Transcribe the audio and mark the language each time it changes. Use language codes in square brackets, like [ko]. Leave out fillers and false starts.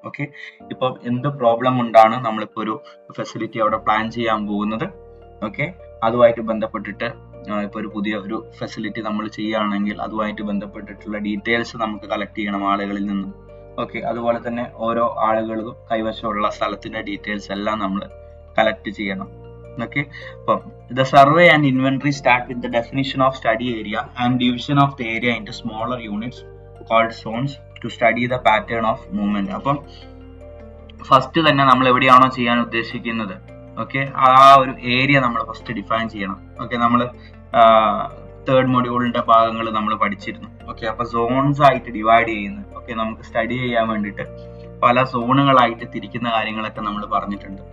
[ml] Okay, ഇപ്പം എന്ത് problem കൊണ്ടാണ് നമ്മളിപ്പോ ഒരു ഫെസിലിറ്റി അവിടെ പ്ലാൻ ചെയ്യാൻ പോകുന്നത്, ഓക്കെ, അതുമായിട്ട് ബന്ധപ്പെട്ടിട്ട് ഇപ്പൊ ഒരു പുതിയ ഒരു ഫെസിലിറ്റി നമ്മൾ ചെയ്യുകയാണെങ്കിൽ അതുമായിട്ട് ബന്ധപ്പെട്ടിട്ടുള്ള ഡീറ്റെയിൽസ് നമുക്ക് കളക്ട് ചെയ്യണം ആളുകളിൽ നിന്ന്. ഓക്കെ, അതുപോലെ തന്നെ ഓരോ ആളുകൾക്കും കൈവശമുള്ള സ്ഥലത്തിന്റെ ഡീറ്റെയിൽസ് എല്ലാം നമ്മൾ കളക്ട് ചെയ്യണം. ഓക്കെ, അപ്പം [en] the survey and inventory start with the definition of study area and division of the area into smaller units called zones to study the pattern of movement. [ml] അപ്പം ഫസ്റ്റ് തന്നെ നമ്മൾ എവിടെയാണോ ചെയ്യാൻ ഉദ്ദേശിക്കുന്നത്, ഓക്കെ, ആ ഒരു ഏരിയ നമ്മൾ ഫസ്റ്റ് ഡിഫൈൻ ചെയ്യണം. ഓക്കെ, നമ്മൾ തേർഡ് മൊഡ്യൂളിന്റെ ഭാഗങ്ങൾ നമ്മൾ പഠിച്ചിരുന്നു. ഓക്കെ, അപ്പൊ സോൺസ് ആയിട്ട് ഡിവൈഡ് ചെയ്യുന്നത്, ഓക്കെ, നമുക്ക് സ്റ്റഡി ചെയ്യാൻ വേണ്ടിയിട്ട് പല സോണുകളായിട്ട് തിരിക്കുന്ന കാര്യങ്ങളൊക്കെ നമ്മൾ പറഞ്ഞിട്ടുണ്ട്.